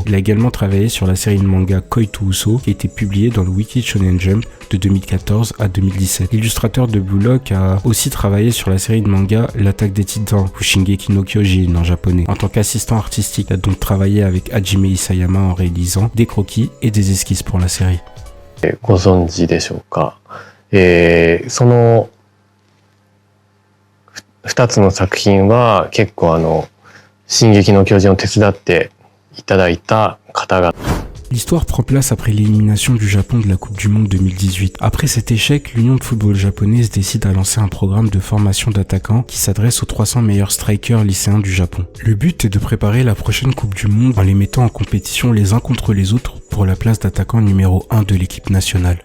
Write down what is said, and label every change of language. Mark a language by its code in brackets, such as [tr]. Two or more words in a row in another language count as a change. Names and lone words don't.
[fr] Il a également travaillé sur la série de manga Koi to Uso qui a été publiée dans le Weekly Shonen Jump de 2014 à 2017. L'illustrateur de Blue Lock a aussi travaillé sur la série de manga L'attaque des titans, Shingeki no Kyojin en japonais. En tant qu'assistant artistique, il a donc travaillé avec Hajime Isayama en réalisant des croquis et des esquisses pour la série. [ja] ご存知でしょうか。その2つの作品は結構進撃の巨人を手伝っていただいた方々。 [fr] L'histoire prend place après l'élimination du Japon de la Coupe du Monde 2018. Après cet échec, l'Union de football japonaise décide à lancer un programme de formation d'attaquants qui s'adresse aux 300 meilleurs strikers lycéens du Japon. Le but est de préparer la prochaine Coupe du Monde en les mettant en compétition les uns contre les autres pour la place d'attaquant numéro 1 de l'équipe nationale.